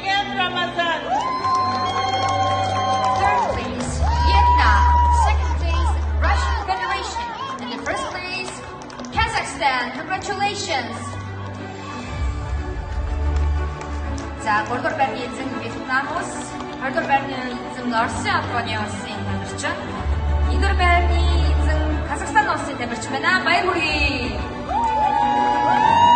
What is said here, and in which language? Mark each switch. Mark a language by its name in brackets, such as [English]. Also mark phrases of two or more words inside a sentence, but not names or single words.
[English] Ramazan. Third place, Vietnam. Second place, Russian Federation. And the first place, Kazakhstan. Congratulations. [Mongolian] За, 3-р байрны эзэн Вьетнамус, 2-р байрны эзэн Оросын албаны улсын тамирчин, 1-р байрны эзэн Казахстан улсын тамирчин байна. Баяр хүргэе.